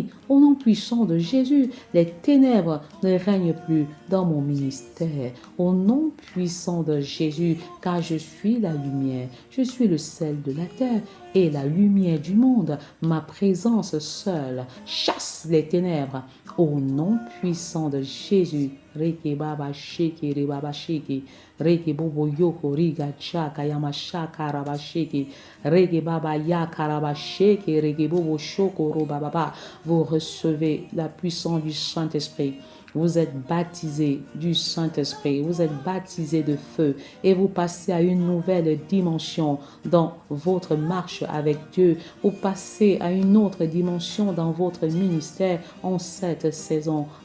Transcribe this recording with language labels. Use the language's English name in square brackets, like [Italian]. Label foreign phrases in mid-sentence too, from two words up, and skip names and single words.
[French] Au nom puissant de Jésus, les ténèbres ne règnent plus dans mon ministère. Au nom puissant de Jésus, car je suis la lumière, je suis le sel de la terre et la lumière du monde. Ma présence seule chasse les ténèbres. Au nom puissant de Jésus. Reke baba sheke re baba sheke. Reke bobo yoko riga chaka yamashaka raba sheke. Reke baba yaka raba sheke. Reke bobo shoko ro baba. Vous recevez la puissance du Saint-Esprit. Vous êtes baptisé du Saint-Esprit, vous êtes baptisé de feu et vous passez à une nouvelle dimension dans votre marche avec Dieu. Vous passez à une autre dimension dans votre ministère en cette saison.